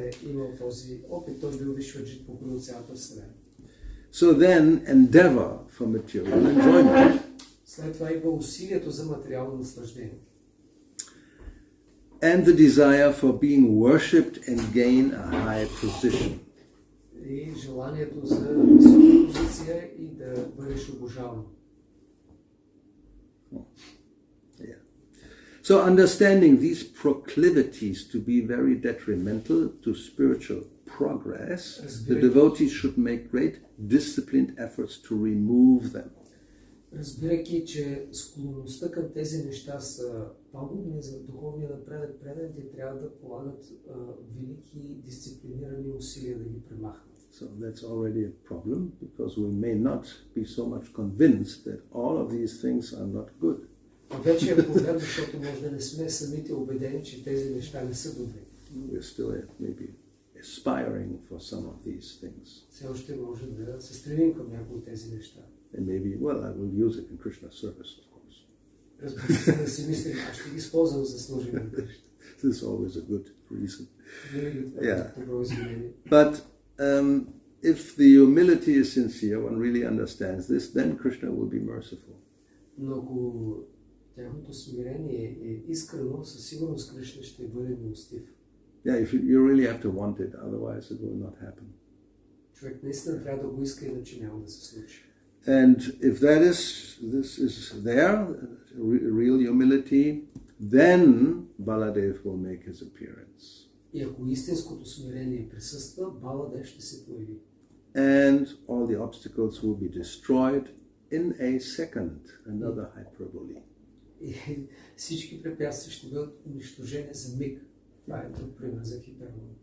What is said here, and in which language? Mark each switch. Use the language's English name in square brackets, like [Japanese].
[Bulgarian] имал този опит, той бил Вишваджит, покорил цялата вселена. [English] So then, endeavor for material enjoyment. [Bulgarian] След това идва усилието за материално наслаждение. [English] And the desire for being worshipped and gain a high position. [Bulgarian] И желанието за висока позиция и да бъдеш обожаван. Yeah. [English] So understanding these proclivities to be very detrimental to spiritual progress, the devotee should make great disciplined efforts to remove them. [Bulgarian] Разбирайки, че склонността към тези неща са пагубни за духовния напредък, преданите трябва да полагат велики дисциплинирани усилия да ги премахнат. [English] So that's already a problem, because we may not be so much convinced that all of these things are not good. [Bulgarian] Вече е проблем, защото може да не сме самите убедени, че тези неща не са добри. [English] We're still maybe aspiring for some of these things. [Bulgarian] Все още може да се стремим към някои от тези неща. [English] And maybe, I will use it in Krishna service, of course. [Bulgarian] Разбира се, да си мислим, аз ще ги използвам за служение на Кришна. [English] This is always a good reason. Yeah. But if the humility is sincere, one really understands this, then Krishna will be merciful. [Bulgarian] Но ако тяхното смирение е искрено, със сигурност Кришна ще бъде милостив. [English] Yeah, you really have to want it, otherwise it will not happen. [Bulgarian] Човек наистина трябва да го иска, иначе няма да се случи. [English] And if this is there, real humility, then Baladev will make his appearance. [Bulgarian] И ако истинското смирение присъства, Баладев ще се появи. [English] And all the obstacles will be destroyed in a second, another hyperbole. [Bulgarian] И всички препятствия ще бъдат унищожени за миг. Това е друг пример за хипербола.